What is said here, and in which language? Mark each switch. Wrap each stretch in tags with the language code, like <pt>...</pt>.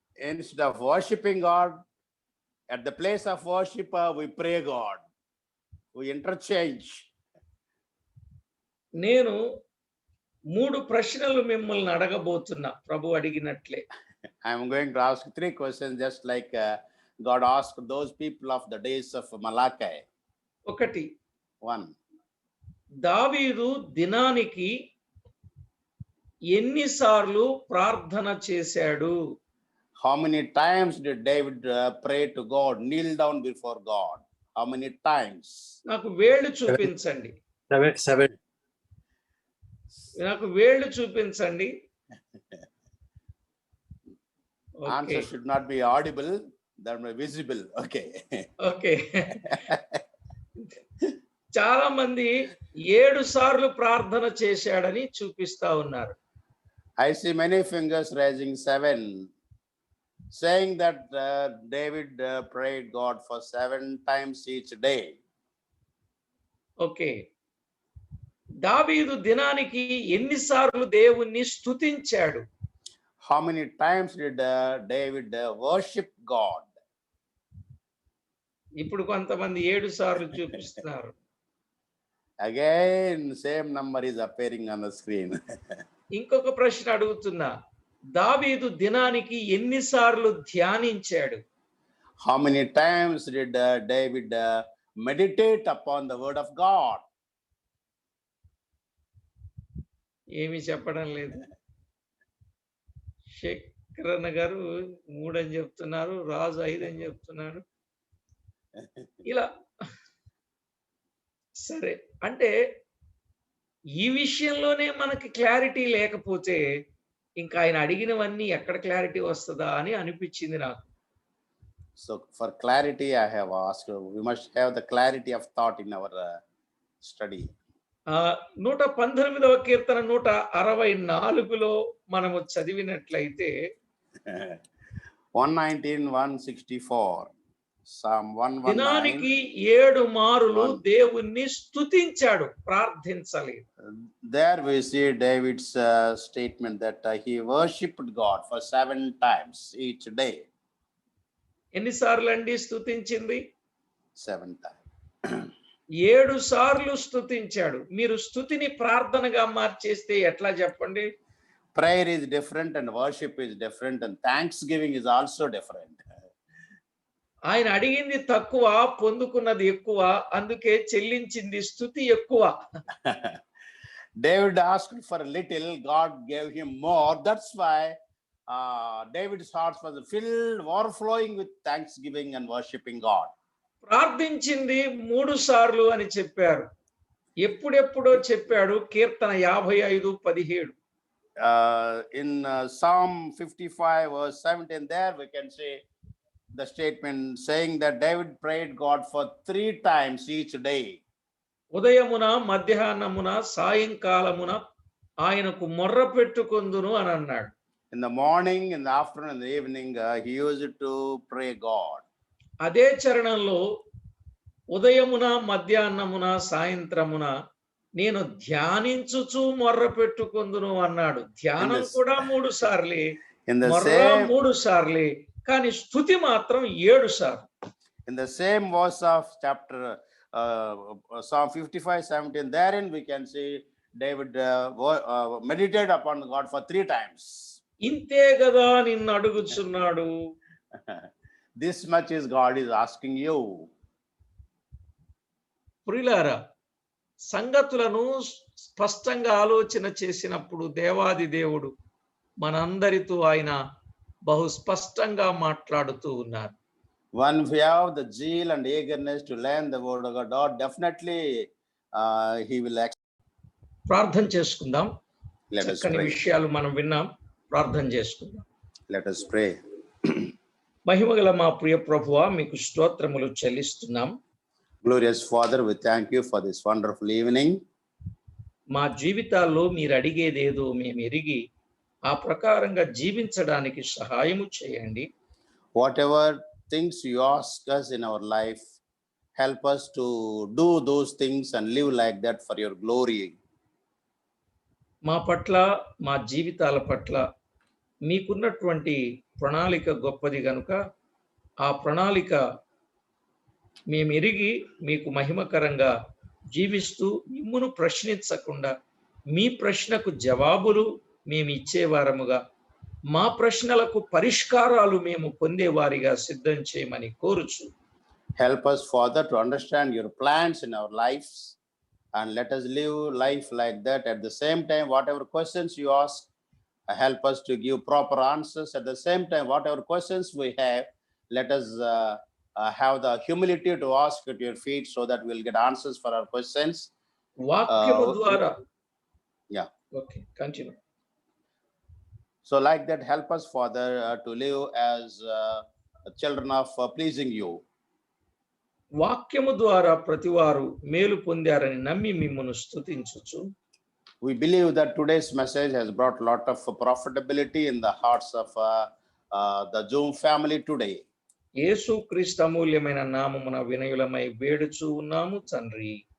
<en>Instead of worshiping God, at the place of worship, we pray God. We interchange.</en> <te>నేను 3 ప్రశ్నలు మిమ్మల్ని అడగబోతున్నా, ప్రభు అడిగినట్లే.</te> <en>I am going to ask 3 questions, just like God asked those people of the days of Malachi. 1, 1.</en> <te>దావీదు దినానికి ఎన్నిసార్లు ప్రార్థన చేశాడు?</te> <en>How many times did David pray to God, kneel down before God? How many times?</en> <te>నాకు వేళ్ళు చూపించండి.</te> <en>7.</en> <te>నాకు వేళ్ళు చూపించండి.</te> <en>Answer should not be audible, that may be visible. Okay. Okay.</en> <te>చాలా మంది 7 సార్లు ప్రార్థన చేశాడని చూపిస్తా ఉన్నారు.</te> <en>I see many fingers raising 7, saying that David prayed God for 7 times each day. Okay.</en> <te>దావీదు దినానికి ఎన్నిసార్లు దేవుణ్ణి స్తుతించాడు?</te> <en>How many times did David worship God?</en> <te>ఇప్పుడు కొంతమంది 7 సార్లు చూపిస్తున్నారు.</te> <en>Again, same number is appearing on the screen.</en> <te>ఇంకొక ప్రశ్న అడుగుతున్నా, దావీదు దినానికి ఎన్నిసార్లు ధ్యానించాడు?</te> <en>How many times did David meditate upon the word of God?</en> <te>ఏమీ చెప్పడం లేదు. శేఖరన్న గారు 3 అని చెప్తున్నారు, రాజు 5 అని చెప్తున్నాడు. ఇలా సరే, అంటే ఈ విషయంలోనే మనకి క్లారిటీ లేకపోతే ఇంకా ఆయన అడిగినవన్నీ ఎక్కడ క్లారిటీ వస్తుందా అని అనిపించింది నాకు.</te> <en>So for clarity, I have asked, we must have the clarity of thought in our study.</en> <te>119వ కీర్తన 164లో మనము చదివినట్లయితే</te> <en>119, 164. Psalm 119.</en> <te>దినానికి 7 మారులు దేవుణ్ణి స్తుతించాడు, ప్రార్థించలేదు.</te> <en>There we see David's statement that he worshipped God for 7 times each day.</en> <te>ఎన్నిసార్లు అండి స్తుతించింది?</te> <en>7 times.</en> <te>7 సార్లు స్తుతించాడు. మీరు స్తుతిని ప్రార్థనగా మార్చేస్తే ఎట్లా చెప్పండి?</te> <en>Prayer is different and worship is different and thanksgiving is also different.</en> <te>ఆయన అడిగింది తక్కువ, పొందుకున్నది ఎక్కువ, అందుకే చెల్లించింది స్తుతి ఎక్కువ.</te> <en>David asked for a little, God gave him more. That's why David's heart was filled, overflowing with thanksgiving and worshiping God.</en> <te>ప్రార్థించింది 3 సార్లు అని చెప్పారు. ఎప్పుడెప్పుడో చెప్పాడు. కీర్తన 55:17.</te> <en>In Psalm 55 verse 17, there we can say the statement saying that David prayed God for 3 times each day.</en> <te>ఉదయమున, మధ్యాహ్నమున, సాయంకాలమున ఆయనకు మొర్ర పెట్టుకొందును అని అన్నాడు.</te> <en>In the morning, in the afternoon, in the evening, he used to pray God.</en> <te>అదే చరణంలో ఉదయమున, మధ్యాహ్నమున, సాయంత్రమున నేను ధ్యానించుచు మొర్ర పెట్టుకొందును అన్నాడు. ధ్యానం కూడా 3 సార్లే, మొర్ర 3 సార్లే, కానీ స్తుతి మాత్రం 7 సార్లు.</te> <en>In the same verse of chapter Psalm 55:17, therein we can see David meditated upon God for 3 times.</en> <te>ఇంతే కదా నిన్ను అడుగుచున్నాడు.</te> <en>This much is God is asking you.</en> <te>ప్రియులారా, సంగతులను స్పష్టంగా ఆలోచన చేసినప్పుడు దేవాది దేవుడు మనందరితో ఆయన బహు స్పష్టంగా మాట్లాడుతూ ఉన్నారు.</te> <en>When we have the zeal and eagerness to learn the word of God, definitely he will</en> <te>ప్రార్థన చేసుకుందాం.</te> <en>let us</en> <te>చక్కని</te> <en>pray.</en> <te>విషయాలు మనం విన్నాం. ప్రార్థన చేసుకుందాం.</te> <en>Let us pray.</en> <te>మహిమగల మా ప్రియ ప్రభువా, మీకు స్తోత్రములు చెల్లిస్తున్నాం.</te> <en>Glorious Father, we thank you for this wonderful evening.</en> <te>మా జీవితాల్లో మీరు అడిగేదేదో మేము ఎరిగి ఆ ప్రకారంగా జీవించడానికి సహాయము చేయండి.</te> <en>Whatever things you ask us in our life, help us to do those things and live like that for your glory.</en> <te>మా పట్ల, మా జీవితాల పట్ల మీకున్నటువంటి ప్రణాళిక గొప్పది గనుక ఆ ప్రణాళిక మేము ఎరిగి మీకు మహిమకరంగా జీవిస్తూ మిమ్మును ప్రశ్నించకుండా మీ ప్రశ్నకు జవాబులు మేము ఇచ్చేవారముగా, మా ప్రశ్నలకు పరిష్కారాలు మేము పొందేవారిగా సిద్ధం చేయమని కోరుచు.</te> <en>Help us, Father, to understand your plans in our lives and let us live life like that. At the same time, whatever questions you ask, help us to give proper answers. At the same time, whatever questions we have, let us have the humility to ask at your feet so that we'll get answers for our questions.</en> <te>వాక్యము ద్వారా</te> <en>Yeah. Okay, continue. So like that, help us, Father, to live as children of pleasing you.</en> <te>వాక్యము ద్వారా ప్రతివారు మేలు పొందారని నమ్మి మిమ్మును స్తుతించుచు.</te> <en>We believe that today's message has brought a lot of profitability in the hearts of the Zoom family today.</en> <te>యేసుక్రీస్తు అమూల్యమైన నామమున వినయులమై వేడుచూ ఉన్నాము తండ్రి.</te>